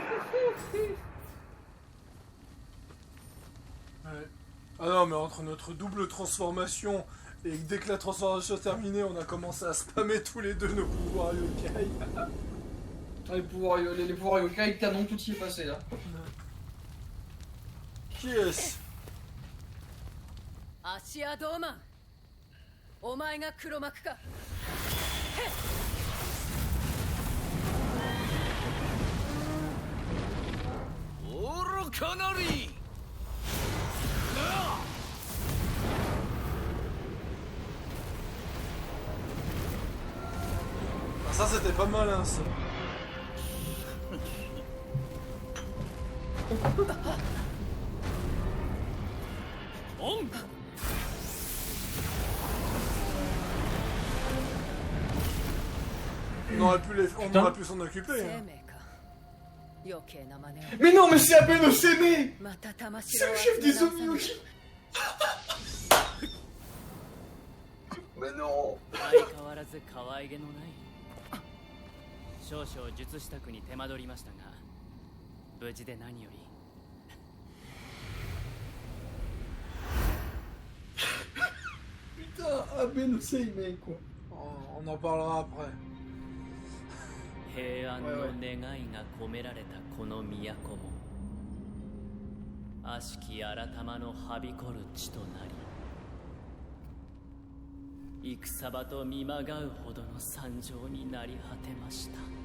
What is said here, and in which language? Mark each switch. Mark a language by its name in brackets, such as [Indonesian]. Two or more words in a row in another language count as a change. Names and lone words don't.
[French] Ouais. Ah non, mais entre notre double transformation et dès que la transformation est terminée, on a commencé à spammer tous les deux nos pouvoirs yokai. Les pouvoirs yokai, canon, tout y est passé là. Qui est-ce? [Japanese] 芦屋ドーマン、お前が黒幕か。愚かなり。 [French] Ah, ça c'était pas malin ça. On aurait pu s'en occuper. [Japanese] 生 [French] Hein. [Japanese] 命か。余計な真似を。 [French] Mais non, mais c'est Aben Oseme. [Japanese] また魂 [French] C'est le chef des Omyoji. Mais non. [Japanese] 相変わらず可愛げのない少々術支度に手間取りましたが無事で何より [French] Putain, Aben Oseme quoi. On en parlera après. [Japanese] 平安の願いが込められたこの都も悪しき改まのはびこる地となり戦場と見まがうほどの惨状になり果てました。